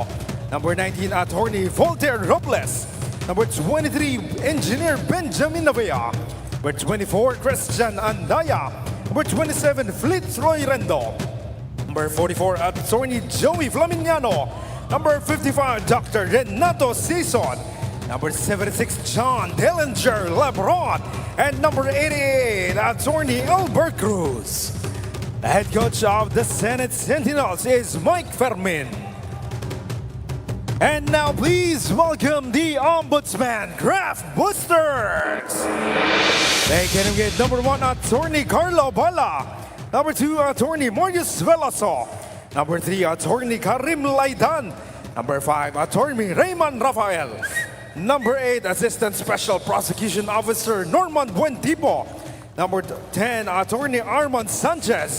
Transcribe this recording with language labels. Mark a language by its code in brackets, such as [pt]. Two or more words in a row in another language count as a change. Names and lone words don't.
[en] Number 19, Attorney Voltaire Robles. Number 23, Engineer Benjamin Navea. Number 24, Christian Andaya. Number 27, Fitzroy Rendo. Number 44, Attorney Joey Flaminiano. Number 55, Dr. Renato Sison. Number 76, John Dellinger Lebron. And number 88, Attorney Albert Cruz. The head coach of the Senate Sentinels is Mike Fermin. And now please welcome the Ombudsman Graftbusters. They can get number 1, Attorney Carlo Bala. Number 2, Attorney Marius Veloso. Number 3, Attorney Karim Laidan. Number 5, Attorney Raymond Rafael. Number 8, Assistant Special Prosecution Officer Norman Buentipo. Number 10, Attorney Armand Sanchez.